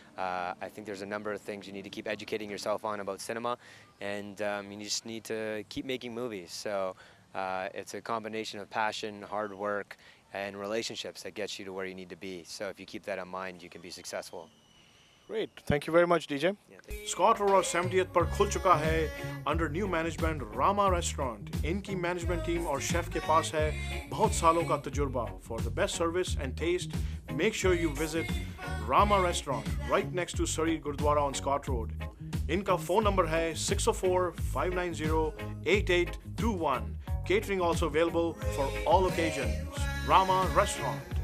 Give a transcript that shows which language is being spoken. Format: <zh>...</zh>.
<en>I think there's a number of things you need to keep educating yourself on about cinema, and you just need to keep making movies. So it's a combination of passion, hard work, and relationships that gets you to where you need to be. So if you keep that in mind, you can be successful. Great. Thank you very much, DJ.</en> <hi>Scott Road 70th पर खुल चुका है</hi> <en>under new management</en> <hi>Rama restaurant. इनकी management team और chef के पास है बहुत सालों का तजुर्बा.</hi> <en>For the best service and taste make sure you visit Rama restaurant right next to Surrey gurdwara on Scott road.</en> <hi>इनका फ़ोन नंबर है 604-590-8821.</hi> <en>Catering also available for all occasions. Rama Restaurant.</en>